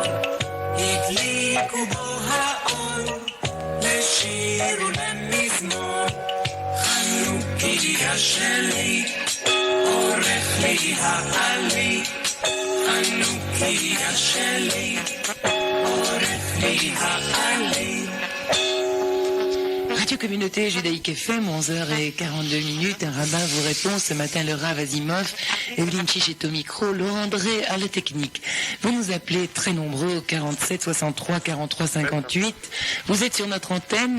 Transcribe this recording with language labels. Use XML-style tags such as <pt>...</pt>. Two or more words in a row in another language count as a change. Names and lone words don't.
<he>הדליקו בו האור, לשיר ולמזמור. חנוכיה שלי, עורך לי העלי. חנוכיה שלי, עורך לי העלי.</he> <fr>Radio Communauté Judaïque FM, 11h42. Un rabbin vous répond ce matin, le Rav Azimov. Evelyne Chiche est au micro, Laurent André à la technique. Vous nous appelez très nombreux au 47 63 43 58. Vous êtes sur notre antenne.</fr>